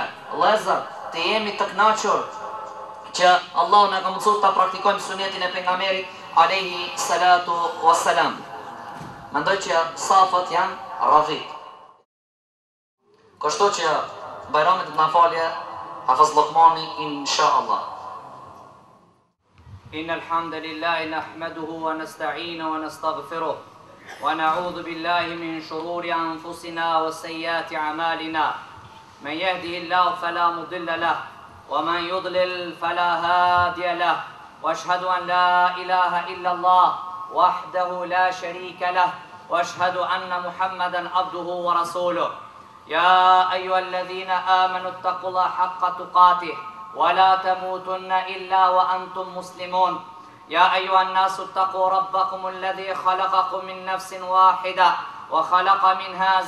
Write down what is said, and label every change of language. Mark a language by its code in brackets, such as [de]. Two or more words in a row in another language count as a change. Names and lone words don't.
[sq] Lezër, të jemi të knaqur që Allah në ka mundësur të praktikojmë sunetin e pejgamberit [ar] عليه الصلاة والسلام. [sq] Mendoj që safët janë radhit. Kështu që Bajramit në falje Hafez Lokmani [ar] إن شاء الله. إن الحمد لله نحمده ونستعينه ونستغفره ونعوذ بالله من شرور أنفسنا وسيئات أعمالنا من يهده الله فلا مضل له ومن يضلل فلا هادي له وأشهد أن لا إله إلا الله وحده لا شريك له وأشهد أن محمدا عبده ورسوله يا أيها الذين آمنوا اتقوا الله حق تقاته ولا تموتن إلا وأنتم مسلمون يا أيها الناس اتقوا ربكم الذي خلقكم من نفس واحدة وخلق منها